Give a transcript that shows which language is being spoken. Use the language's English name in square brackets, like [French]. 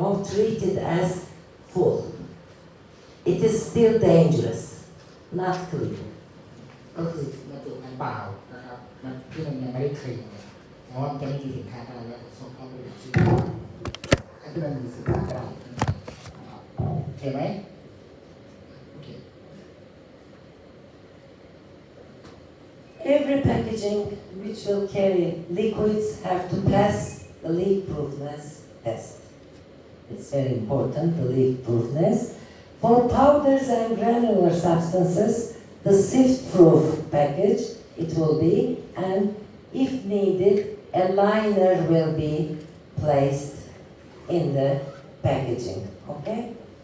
[English] treated as full. It is still dangerous, not clean. [Thai] ก็คือบรรจุน้ำเปล่านะครับที่มันยังไม่ได้คลีนเนี่ยเพราะว่ามันจะไม่มีสินค้าอะไรแล้วส่งเข้าไปในชิ้นที่มันมีสินค้าอะไรนะครับโอเคไหมโอเค [English] Every packaging which will carry liquids have to pass the leak-proofness test. It's very important, the leak-proofness. For powders and granular substances, the sift-proof package it will be, and if needed, a liner will be placed in the packaging, okay?